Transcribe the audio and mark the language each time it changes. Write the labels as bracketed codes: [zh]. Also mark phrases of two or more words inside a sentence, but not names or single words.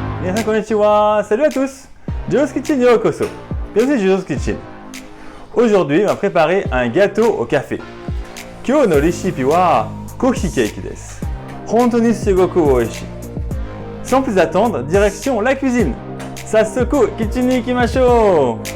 [ja] 皆さんこんにちは, [fr] salut à tous. Joe's Kitchen yokoso. Bienvenue chez Joe's Kitchen. Aujourd'hui, on va préparer un gâteau au café. [ja] 今日のレシピはコーヒーケーキです. 本当にすごく美味しい. [fr] Sans plus attendre, direction la cuisine. [ja] 早速キッチンに行きましょう.